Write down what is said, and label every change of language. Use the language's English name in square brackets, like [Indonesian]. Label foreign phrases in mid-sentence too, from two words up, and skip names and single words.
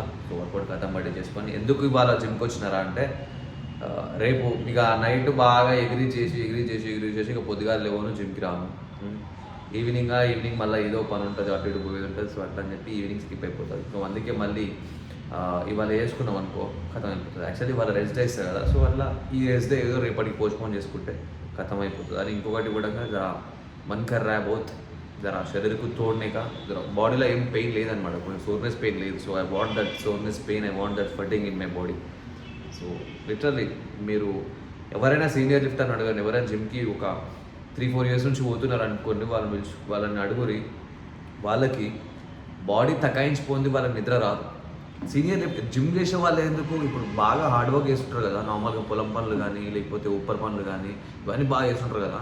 [Telugu] సో వర్కౌట్ కథం బట్టి చేసుకొని ఎందుకు ఇవాళ జిమ్కి వచ్చినారా అంటే రేపు ఇక నైట్ బాగా ఎగిరి చేసి ఇక పొద్దుగా లేవను జిమ్కి రాను. ఈవినింగ్ మళ్ళీ ఏదో పని ఉంటుంది, అటు ఇటు పోయేది ఉంటుంది. సో అట్లా అని చెప్పి [English] evening skip [Telugu] అయిపోతుంది. సో అందుకే మళ్ళీ ఇవాళ వేసుకున్నాం అనుకో ఖతం అయిపోతుంది. యాక్చువల్లీ ఇవాళ [English] rest day [Telugu] ఇస్తారు కదా. సో అట్లా ఈ [English] rest day [Telugu] ఏదో రేపటికి పోస్ట్పోన్ చేసుకుంటే ఖతం అయిపోతుంది. అని ఇంకొకటి కూడా జర [Hindi] मन कर रहा है बहुत, जरा शरीर को तोड़ने का. [Telugu] जरा బాడీలో ఏం పెయిన్ లేదనమాట, కొంచెం [English] soreness pain [Telugu] లేదు. [English] so I want that soreness pain, I want that fatting in my body. [Telugu] సో లిటరల్లీ మీరు ఎవరైనా [English] senior lift [Telugu] అని అడగండి, ఎవరైనా జిమ్కి ఒక 3-4 years నుంచి పోతున్నారు అనుకోండి, వాళ్ళని అడుగురి. వాళ్ళకి బాడీ తకాయించిపోయింది, వాళ్ళకి నిద్ర రాదు. [English] senior lift [Telugu] జిమ్ చేసే వాళ్ళు ఎందుకు ఇప్పుడు బాగా [English] hard work [Telugu] చేస్తుంటారు కదా, నార్మల్గా పొలం పనులు కానీ లేకపోతే ఉప్పర్ పనులు కానీ ఇవన్నీ బాగా చేస్తుంటారు కదా.